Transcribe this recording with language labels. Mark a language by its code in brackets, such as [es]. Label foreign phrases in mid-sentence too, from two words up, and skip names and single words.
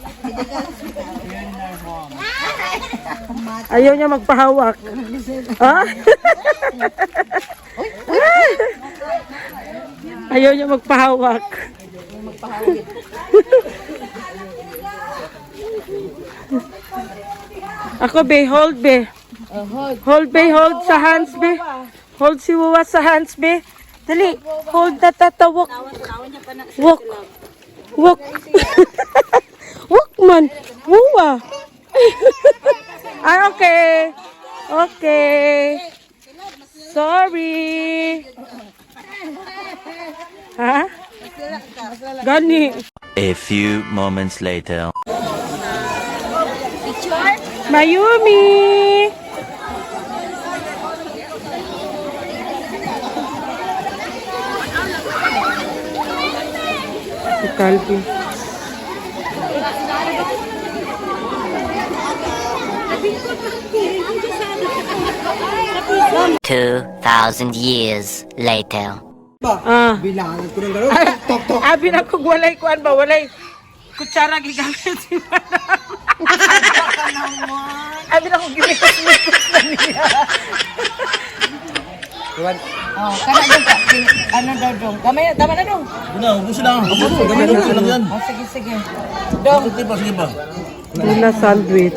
[ceb] Ayaw niya magpahawak. Ha? Ayaw niya magpahawak. Ako be, hold be. Hold be, hold sa hands be. Hold si Wawa sa hands be. Dali, hold na tatawak. Walk. [en] Walk. Walk man. Wawa. Okay. Okay. Sorry. [ceb] Ha? Gani. [en] A few moments later. Mayumi. Si Calvi. 2,000 years later. [tl] Bilangan ko ng gano'n. [ceb] Abi na kung walay kuan ba, walay kutsara gigamit si Madam. Abi na kung gimitos-mitos na niya. Oh, kana dong ka. [tl] Ano daw dong? Kamay, tama na dong. Ubusin lang. Ubusin lang yan. [ceb] Oh, sige, sige. Dong. Kunti pa, sige pa. [en] Tuna sandwich.